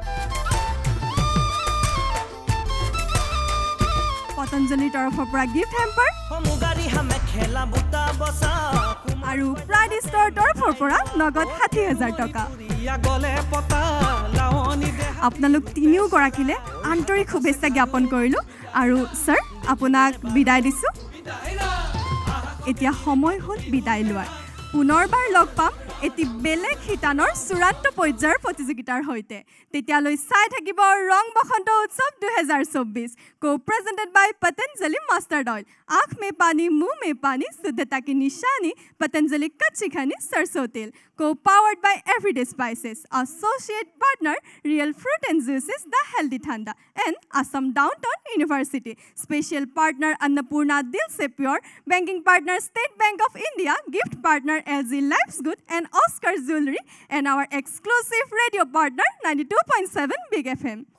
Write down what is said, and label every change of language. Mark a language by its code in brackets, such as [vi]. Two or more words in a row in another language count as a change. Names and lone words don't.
[as] পতঞ্জলিৰ তৰফৰ পৰা [en] gift hamper [as] আৰু প্ৰাইড ষ্টাৰ তৰফৰ পৰা নগদ ৬০,০০০ টকা আপোনালোক তিনিওগৰাকীলৈ আন্তৰিক শুভেচ্ছা জ্ঞাপন কৰিলোঁ আৰু ছাৰ আপোনাক বিদায় দিছোঁ এতিয়া সময় হ'ল বিদায় লোৱাৰ পুনৰবাৰ লগ পাম এটি বেলেগ শিতানৰ চূড়ান্ত পৰ্যায়ৰ প্ৰতিযোগিতাৰ সৈতে তেতিয়ালৈ চাই থাকিব ৰং বসন্ত উৎসৱ 2024 co-presented [en] by Patanjali Mustard Oil [hi] आँख में पानी मुंह में पानी शुद्धता की निशानी Patanjali कच्ची घनी सरसों तेल [en] co-powered by Everyday Spices associate partner Real Fruit and Juices The Healthy Thanda and Assam Downtown University special partner Annapurna Dil Se Pure banking partner State Bank of India gift partner LG Life's Good and Oscar Jewelry and our exclusive radio partner 92.7 Big FM.